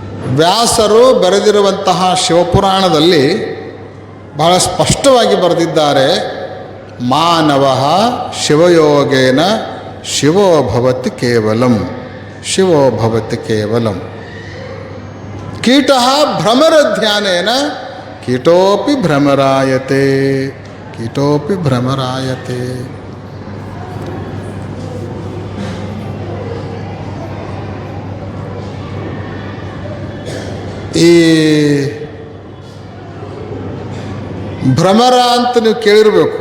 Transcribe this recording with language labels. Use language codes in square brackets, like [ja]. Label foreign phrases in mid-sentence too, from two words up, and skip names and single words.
[kn] ವ್ಯಾಸರು ಬರೆದಿರುವಂತಹ ಶಿವಪುರಾಣದಲ್ಲಿ ಬಹಳ ಸ್ಪಷ್ಟವಾಗಿ ಬರೆದಿದ್ದಾರೆ. [sa] ಮಾನವ ಶಿವಯೋಗೇನ ಶಿವೋ ಭವತಿ ಕೇವಲಂ, ಶಿವೋ ಭವತಿ ಕೇವಲಂ. ಕೀಟಃ ಭ್ರಮರ ಧ್ಯಾನೇನ ಕೀಟೋಪಿ ಭ್ರಮರಾಯತೆ, ಕೀಟೋಪಿ ಭ್ರಮರಾಯತೆ. [kn] ಈ ಭ್ರಮರ ಅಂತ ನೀವು ಕೇಳಿರಬೇಕು.